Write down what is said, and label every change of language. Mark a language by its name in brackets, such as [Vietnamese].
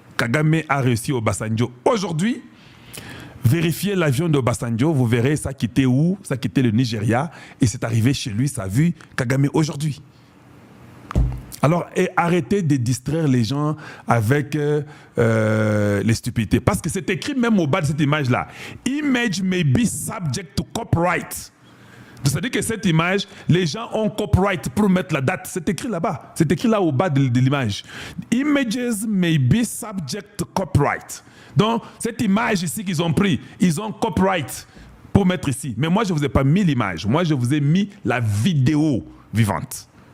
[French] Kagame a réussi au Basanjo. Aujourd'hui, vérifiez l'avion de Basanjo, vous verrez ça quittait où? Ça quittait le Nigeria et c'est arrivé chez lui, ça a vu Kagame aujourd'hui. Alors, arrêtez de distraire les gens avec les stupidités. Parce que c'est écrit même au bas de cette image-là. [English] Image may be subject to copyright. [French] C'est-à-dire que cette image, les gens ont copyright pour mettre la date. C'est écrit là-bas. C'est écrit là au bas de l'image. [English] Images may be subject to copyright. [French] Donc, cette image ici qu'ils ont pris, ils ont copyright pour mettre ici. Mais moi, je ne vous ai pas mis l'image. Moi, je vous ai mis la vidéo vivante.